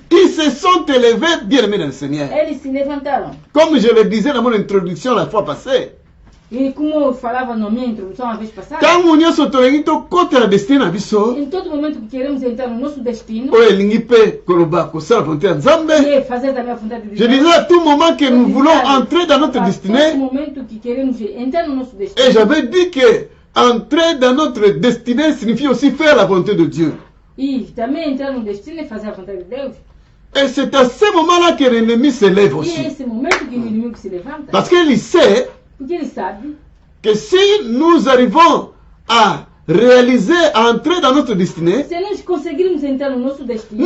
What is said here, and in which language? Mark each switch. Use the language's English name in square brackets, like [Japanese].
[French] Ils se sont élevés, bien aimés dans le Seigneur. [Portuguese] Eles se levantaram. [French] Comme je le disais dans mon introduction la fois passée, [Portuguese] E como eu falava na minha introdução a vez passada, [Lingala] ntango nyonso tolingi tokota na destin na biso, [Portuguese] em todo momento que queremos entrar no nosso destino [Lingala] oyo elingi mpe koloba kosala volonté ya Nzambe, [Portuguese] e fazer também a vontade de [French] je [Portuguese] Deus. [French] disais à tout moment que nous voulons entrer dans notre [Portuguese] A todo [French] destinée, [Portuguese] momento que queremos entrar no nosso [French] et [Portuguese] destino. [French] j'avais dit que entrer dans notre destinée signifie aussi faire la volonté de Dieu. [Portuguese] E também entrar no destino é fazer a vontade de Deus. [French] Et c'est à ce moment-là que l'ennemi se lève [Portuguese] E é [French] aussi. [Portuguese] esse momento que o inimigo se levanta. [French] Parce qu'il sait [Portuguese] Porque ele sabe [French] que si nous arrivons à réaliser, à entrer dans notre destinée, [Portuguese] se nós conseguirmos entrar no nosso destino,